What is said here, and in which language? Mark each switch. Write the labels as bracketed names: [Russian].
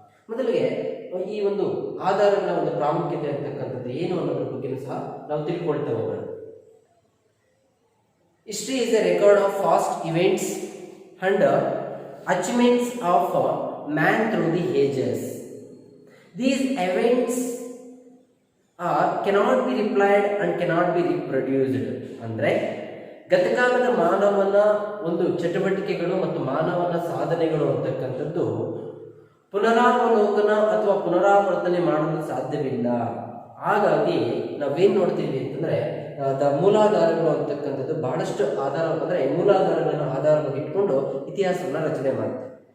[Kannada] ಮೊದಲಿಗೆ ಈ ಒಂದು ಆಧಾರಗಳ ಒಂದು ಪ್ರಾಮುಖ್ಯತೆ ಅಂತಕ್ಕಂಥದ್ದು ಏನು ಅನ್ನೋದ್ರ ಬಗ್ಗೆ ಸಹ ನಾವು ತಿಳ್ಕೊಳ್ತಾ ಹೋಗೋಣ. [English] History is a record of past events and achievements of man through the ages. These events cannot be replied and cannot be reproduced. [Kannada] ಅಂದರೆ ಗತಕಾಲದ ಮಾನವನ ಒಂದು ಚಟುವಟಿಕೆಗಳು ಮತ್ತು ಮಾನವನ ಸಾಧನೆಗಳು ಅಂತಕ್ಕಂಥದ್ದು ಪುನರಾವಲೋಕನ ಅಥವಾ ಪುನರಾವರ್ತನೆ ಮಾಡಲು ಸಾಧ್ಯವಿಲ್ಲ. ಹಾಗಾಗಿ ನಾವೇನು ನೋಡ್ತೀವಿ ಅಂತಂದರೆ ಮೂಲಾಧಾರಗಳು ಅಂತಕ್ಕಂಥದ್ದು ಬಹಳಷ್ಟು ಆಧಾರ ಅಂದರೆ ಮೂಲಾಧಾರಗಳನ್ನು ಆಧಾರವಾಗಿ ಇಟ್ಕೊಂಡು ಇತಿಹಾಸವನ್ನು ರಚನೆ ಮಾಡ್ತಾರೆ.